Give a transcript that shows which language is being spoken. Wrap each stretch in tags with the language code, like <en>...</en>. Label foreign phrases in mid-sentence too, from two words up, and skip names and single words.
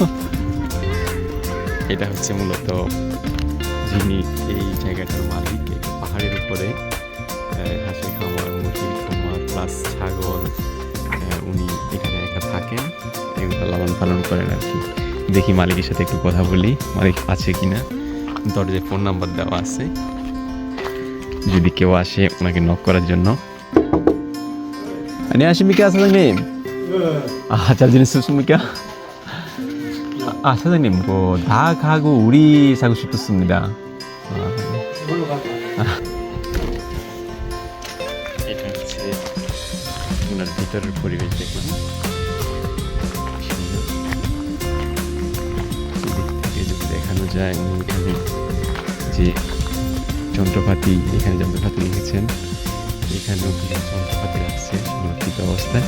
<bn>এটা হচ্ছে মূলত যিনি এই জায়গাটার মালিক, পাহাড়ের উপরে হাঁসের খামার, মুরগির খামার প্লাস ছাগল, উনি এখানে একা থাকেন, এগুলো লালন পালন করেন আর কি। দেখি মালিকের সাথে একটু কথা বলি, মালিক আছে কিনা। দরজায় ফোন নাম্বার দেওয়া আছে, যদি কেউ আসে ওনাকে নক করার জন্য।</bn> <ko>안녕하십니까 사장님. 잘 지냈습니까? 사장님 뭐 닭하고 우리 사고 싶었습니다.</ko> <bn>এটা হচ্ছে ওনার ভিতরের পরিবেশ, দেখুন যদি দেখানো যায়। এখানে যে যন্ত্রপাতি, এখানে যন্ত্রপাতি লিখেছেন, এখানেও কিছু যন্ত্রপাতি রাখছে সংরক্ষিত অবস্থায়।</bn>